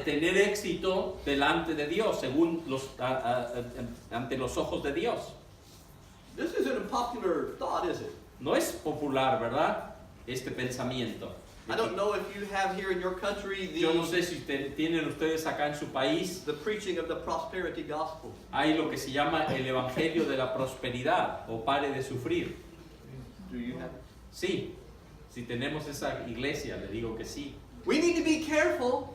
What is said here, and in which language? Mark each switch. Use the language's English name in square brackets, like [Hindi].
[Spanish] a tener éxito delante de Dios, según ante los ojos de Dios. [English] This isn't a popular thought, is it? [Spanish] No es popular, ¿verdad? Este pensamiento. [English] I don't know if you have here in your country [Spanish] Yo no sé si tienen ustedes acá en su país, [English] the preaching of the prosperity gospel. [Spanish] hay lo que se llama el evangelio de la prosperidad o pare de sufrir. [English] Do you have it? [Spanish] Sí, si tenemos esa iglesia, le digo que sí. [English] We need to be careful